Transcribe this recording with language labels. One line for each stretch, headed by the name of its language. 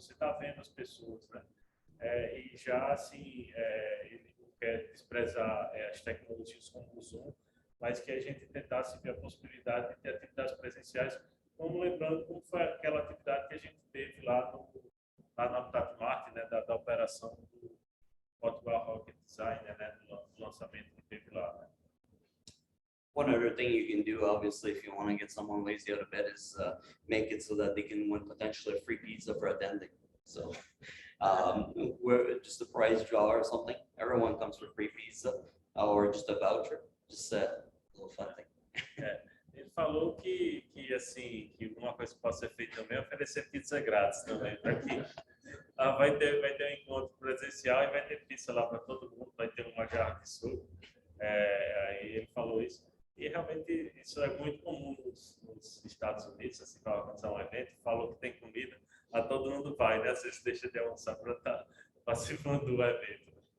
Portuguese: Você está vendo as pessoas, né? E já assim, ele não quer desprezar as tecnologias como o Zoom, mas que a gente tentasse ver a possibilidade de ter atividades presenciais, como lembrando como foi aquela atividade que a gente teve lá no Habitat Marte, né, da operação do Portugal Rocket Designer, né, do lançamento que teve lá, né?
English: One other thing you can do, obviously, if you want to get someone lazy out of bed, is make it so that they can win potentially a free pizza for attending. So We're just a prize draw or something. Everyone comes for free pizza or just a voucher. Just a little fun thing.
Portuguese: Ele falou que assim, que uma coisa que pode ser feita também é oferecer pizza grátis também, para que vai ter um encontro presencial e vai ter pizza lá para todo mundo, vai ter uma jarra de suco. Aí ele falou isso. E realmente isso é muito comum nos Estados Unidos, assim, para organizar um evento, falou que tem comida, a todo mundo vai, né? Às vezes deixa de almoçar para estar participando do evento.